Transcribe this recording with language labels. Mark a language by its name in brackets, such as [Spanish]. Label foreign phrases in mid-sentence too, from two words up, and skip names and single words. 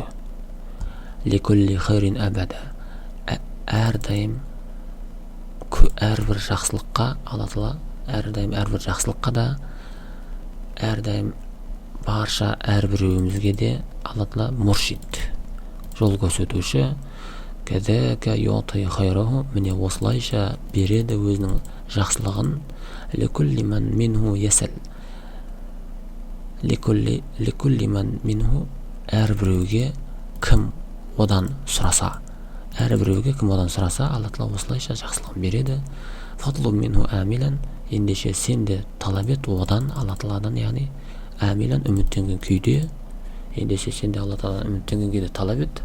[Arabic] لكل خير أبدا, [Kazakh] әрдайым әрбір жақсылыққа, Алла Тағала әрдайым әрбір жақсылыққа да, әрдайым барша әрбіреуімізге де Алла Тағала муршид, жол көрсетуші. [Arabic] كذلك يؤتي خيره, [Kazakh] міне осылайша береді өзінің жақсылығын. [Arabic] لكل من منه يسأل، لكل من منه, [Kazakh] әрбіреуге кім одан сұраса, Алла Тағала осылайша жақсылығын береді. [Arabic] فاطلب منه آملا, [Kazakh] ендеше сен де талап ет одан, Алла Тағаладан, яғни амилан, үміттенген күйде, ендеше сен де Алла Тағаладан үміттенген күйде талап ет.